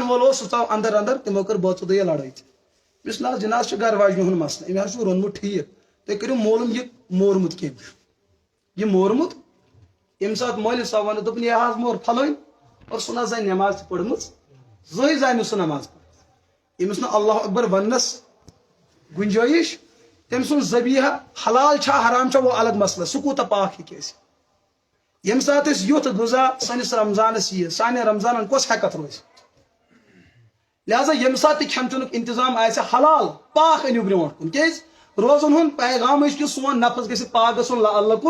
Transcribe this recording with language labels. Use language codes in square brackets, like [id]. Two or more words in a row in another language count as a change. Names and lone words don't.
[ks] وول اوس سُہ ژاو انٛدر انٛدر تِمو کٔر بٲژو دۄیو لڑٲے تہِ یُس نہ حظ جِناز چھُ گرٕ واجنہِ ہُنٛد مسلہٕ أمۍ حظ چھُ روٚنمُت ٹھیٖک تُہۍ کٔرِو معلوٗم یہِ مورمُت کٔمۍ چھُ یہِ مورمُت ییٚمہِ ساتہٕ مٲلِس صاحب ووٚن دوٚپُن یہِ حظ مور پھلٲنۍ اور سُہ نہ زانہِ نٮ۪ماز تہِ پٔرمٕژ زٕہٕنۍ زانہِ نہٕ سُہ نٮ۪ماز پٔرمٕژ ییٚمِس نہٕ اللہ اکبر وننس گُنجٲیِش تٔمۍ سُنٛد ذبیحہ حلال چھا حرام چھا [ur] وہ الگ مسئلہ [ks] سُہ کوٗتاہ پاک ہیٚکہِ ٲسِتھ ییٚمہِ ساتہٕ أسۍ یُتھ غذا سٲنِس رمضانس یِیہِ سانٮ۪ن رمضانن کۄس ہٮ۪کتھ روزِ لہذا ییٚمہِ ساتہٕ تہِ کھٮ۪ن چٮ۪نُک انتظام آسہِ حلال پاک أنِو برونٛٹھ کُن کیازِ روزن ہُنٛد پیغام چھُ کہِ سون نفس گژھِ پاک گژھُن لعلکُم